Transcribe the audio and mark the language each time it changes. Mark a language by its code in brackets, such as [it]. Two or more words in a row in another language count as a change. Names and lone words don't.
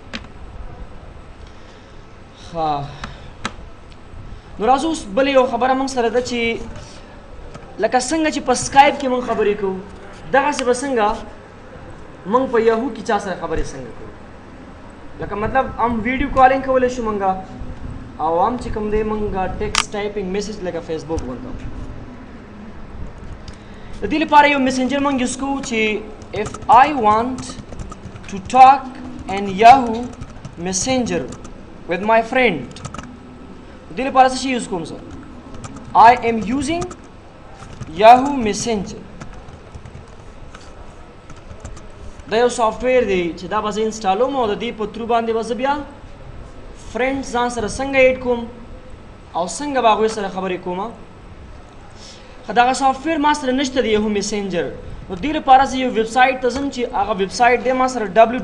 [ps] ښه نو راځو اوس بلې یو خبره موږ سره ده چې لکه څنګه چې په سکایپ کې موږ خبرې کوو دغسې به څنګه موږ په یهو کې چا سره خبرې څنګه کوو لکه مطلب هم [en] video calling [ps] کولی شو موږ او هم چې کوم دی موږ [en] text typing message [ps] لکه فیسبوک ورته د دې لپاره یو میسنجر موږ یوز کوو چې [en] if I want to talk in Yahoo Messenger with my friend [ps] د دې لپاره څه شی یوز کوم زه [en] I am using Yahoo Messenger [ps] دا یو سافټویر دی چې دا به زه انسټالوم او د دې په ترو باندې به زه بیا فرینډ ځان سره څنګه ایډ کوم او څنګه به هغوی سره خبرې کوم دغه سافټویر ما سره نشته دی یهو میسنجر نو دې لپاره زه یو ویبسایټ ته ځم چې هغه ویبسایټ دی ما سره